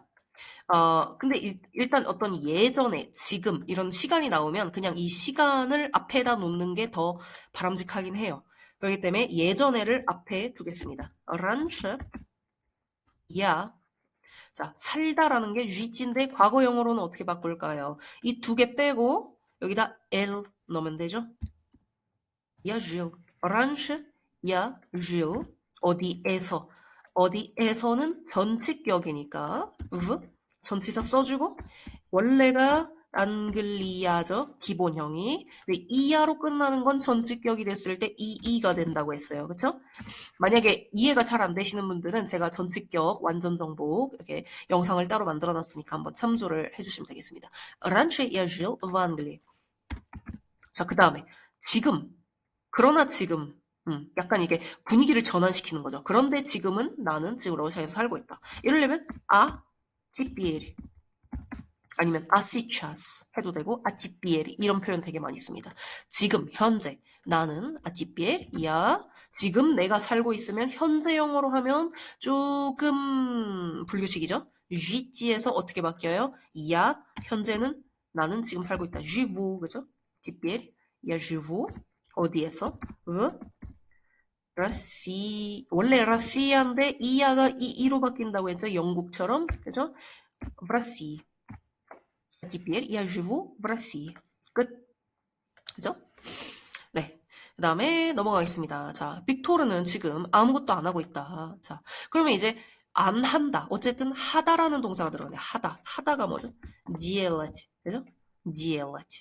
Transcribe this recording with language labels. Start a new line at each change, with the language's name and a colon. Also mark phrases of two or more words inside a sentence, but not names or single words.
Korean: 근데 일단 어떤 예전에 지금 이런 시간이 나오면 그냥 이 시간을 앞에다 놓는 게 더 바람직하긴 해요. 그렇기 때문에 예전에를 앞에 두겠습니다.
Russian: раньше я
Korean: 자, 살다라는 게 쥐지인데 과거형으로는 어떻게 바꿀까요? 이 두 개 빼고 여기다 L 넣으면 되죠?
Russian: Я жил. раньше я жил.
Korean: 어디에서. 어디에서는 전치격이니까 전치사 써주고 원래가 앙글리아죠. 기본형이. 근데 이하로 끝나는 건 전치격이 됐을 때 이가 된다고 했어요. 그쵸? 만약에 이해가 잘 안 되시는 분들은 제가 전치격 완전 정복 이렇게 영상을 따로 만들어 놨으니까 한번 참조를 해주시면 되겠습니다.
Russian: Раньше я жил в Англии.
Korean: 자, 그 다음에 지금. 그러나 지금. 약간 이게 분위기를 전환시키는 거죠. 그런데 지금은 나는 지금 러시아에서 살고 있다. 이러려면 теперь 아니면 сейчас 해도 되고 теперь 이런 표현 되게 많이 씁니다. 지금 현재 나는
Russian: теперь я
Korean: 지금 내가 살고 있으면 현재형으로 하면 조금 불규칙이죠. 쥐지에서 어떻게 바뀌어요? я 현재는 나는 지금 살고 있다. живу 그죠?
Russian: теперь я живу
Korean: 어디에서? 원래 러시아인데 이하가 이로 바뀐다고 했죠. 영국처럼. 그죠?
Russian: В России. Теперь я живу в России.
Korean: 끝. 그죠? 네. 그 다음에 넘어가겠습니다. 자, 빅토르는 지금 아무것도 안 하고 있다. 자, 그러면 이제 안 한다. 어쨌든 하다라는 동사가 들어가네. 하다. 하다가 뭐죠? делать. 그죠? делать.